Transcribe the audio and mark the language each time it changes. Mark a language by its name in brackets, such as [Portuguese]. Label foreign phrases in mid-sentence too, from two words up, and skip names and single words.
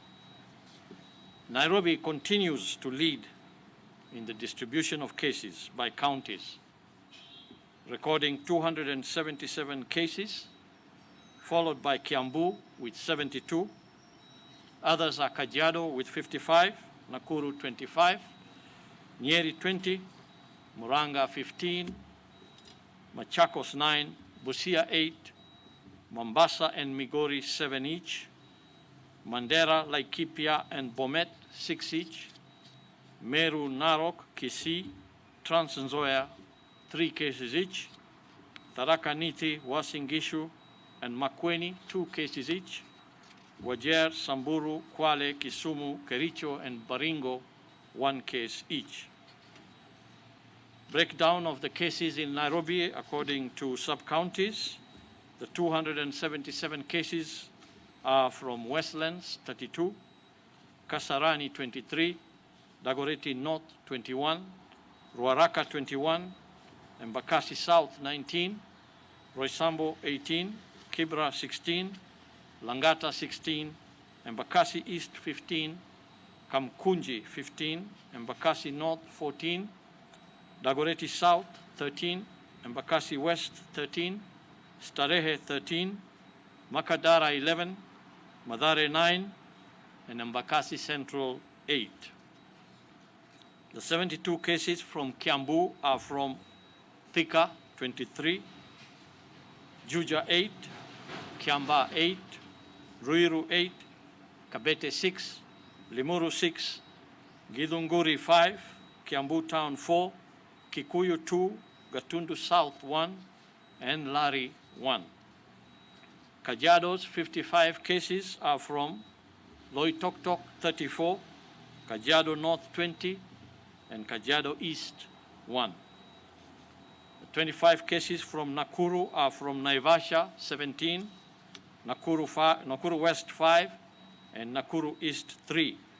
[English] Nairobi continues to lead in the distribution of cases by counties, recording 277 cases, followed by Kiambu with 72. Others are Kajiado with 55, Nakuru 25, Nyeri 20, Muranga 15, Machakos 9, Busia 8, Mombasa and Migori 7 each, Mandera, Laikipia and Bomet 6 each, Meru, Narok, Kisii, Trans Nzoia 3 cases each, Tharaka Nithi, Uasin Gishu and Makueni 2 cases each, Wajir, Samburu, Kwale, Kisumu, Kericho and Baringo 1 case each. Breakdown of the cases in Nairobi according to sub-counties. The 277 cases are from Westlands, 32, Kasarani, 23, Dagoretti North, 21, Ruaraka, 21, Embakasi South, 19, Roysambo, 18, Kibra, 16, Langata, 16, Embakasi East, 15, Kamkunji, 15, Embakasi North, 14, Dagoretti South, 13, Embakasi West, 13, Starehe 13, Makadara 11, Mathare 9, and Embakasi Central 8. The 72 cases from Kiambu are from Thika 23, Juja 8, Kiamba 8, Ruiru 8, Kabete 6, Limuru 6, Githunguri 5, Kiambu Town 4, Kikuyu 2, Gatundu South 1, and Lari 1. Kajiado's 55 cases are from Loitoktok 34, Kajiado North 20, and Kajiado East 1. The 25 cases from Nakuru are from Naivasha 17, Nakuru West 5, and Nakuru East 3.